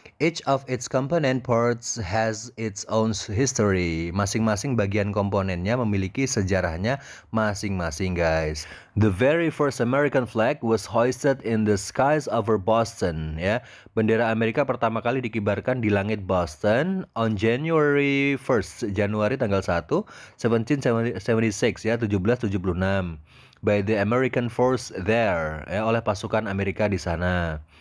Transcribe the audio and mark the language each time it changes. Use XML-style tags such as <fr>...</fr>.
<en>Each of its component parts has its own history.</en> <id>Masing-masing bagian komponennya memiliki sejarahnya masing-masing guys.</id> <en>The very first American flag was hoisted in the skies over Boston ya.</en> <id>Bendera Amerika pertama kali dikibarkan di langit Boston</id> <en>on January 1st,</en> <id>Januari tanggal 1, 1776 ya, 1776,</id> <en>by the American force there</en> <id>ya, oleh pasukan Amerika di sana.</id>